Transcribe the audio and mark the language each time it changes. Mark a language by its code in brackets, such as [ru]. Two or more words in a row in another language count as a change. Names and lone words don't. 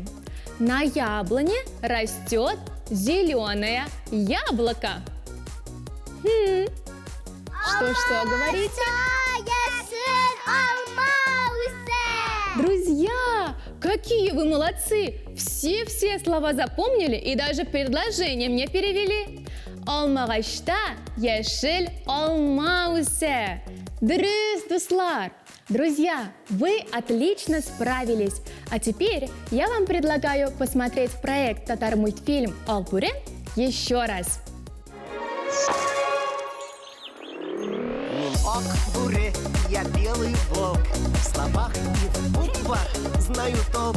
[ru] На яблоне растет зеленое яблоко. Что говорите? Друзья, какие вы молодцы! Все слова запомнили и даже предложение мне перевели. [tt] Алмагашта яшель алма үсе. Дұрыс, дуслар! [ru] Друзья, вы отлично справились. А теперь я вам предлагаю посмотреть проект «Татар-мультфильм Ак-Буре» еще раз. Ак-Буре, я белый волк, в словах и в буквах знаю знаю толк.